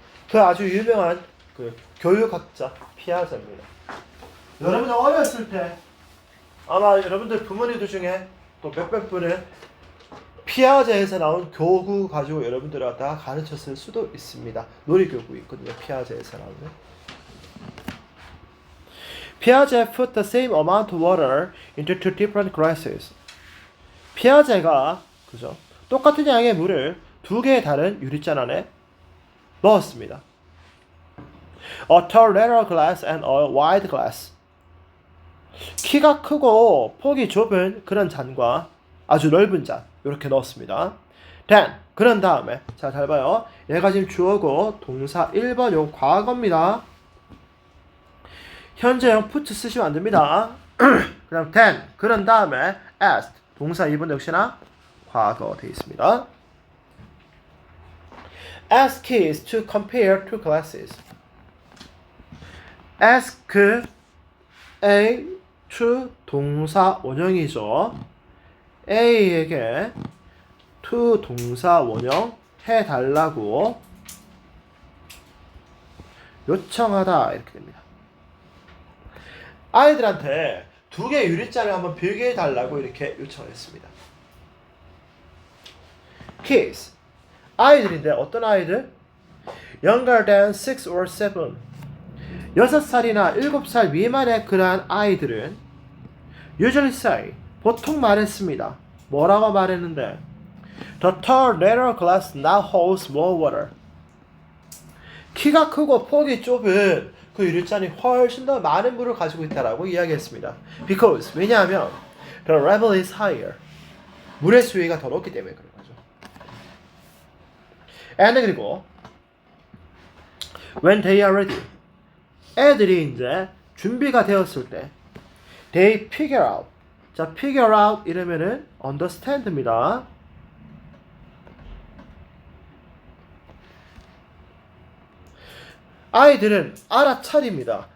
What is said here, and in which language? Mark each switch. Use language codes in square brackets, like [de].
[ko] 그 아주 유명한 그 교육학자 피아제입니다. 여러분들 어렸을 때 아마 여러분들 부모님들 중에 또 몇몇 분은 피아제에서 나온 교구 가지고 여러분들을 갖다가 가르쳤을 수도 있습니다. 놀이교구 있거든요. 피아제에서 나오는. [en] Piaget put the same amount of water into two different glasses. [ko] 피아제가 그죠? 똑같은 양의 물을 두 개의 다른 유리잔 안에 넣었습니다. [en] A tall narrow glass and a wide glass. [ko] 키가 크고 폭이 좁은 그런 잔과 아주 넓은 잔 이렇게 넣었습니다. [en] Then [ko] 그런 다음에 자, 잘 봐요. 얘가 지금 주어고 동사 1번 요 과거입니다. 현재형 put 쓰시면 안 됩니다. 그럼 then 그런 다음에 asked 동사 2번 역시나 과거 되어 있습니다. [en] Ask is to compare two classes. ask A to [ko] 동사 원형이죠. A에게 to 동사 원형 해달라고 요청하다 이렇게 됩니다. 아이들한테 두 개의 유리잔을 한번 비교해 달라고 이렇게 요청을 했습니다. [en] Kids. [ko] 아이들인데 어떤 아이들? [en] Younger than 6 or 7. [ko] 6살이나 7살 미만의 그러한 아이들은 [en] usually say, [ko] 보통 말했습니다. 뭐라고 말했는데? [en] The tall narrow glass now holds more water. [ko] 키가 크고 폭이 좁은 그 유리잔이 훨씬 더 많은 물을 가지고 있다라고 이야기했습니다. [en] Because [ko] 왜냐하면 [en] the level is higher. [ko] 물의 수위가 더 높기 때문에 그런 거죠. [en] And [ko] 그리고 [en] when they are ready. [ko] 애들이 이제 준비가 되었을 때 [en] they figure out. [ko] 자, [en] figure out [ko] 이러면은 understand입니다. 아이들은 알아차립니다.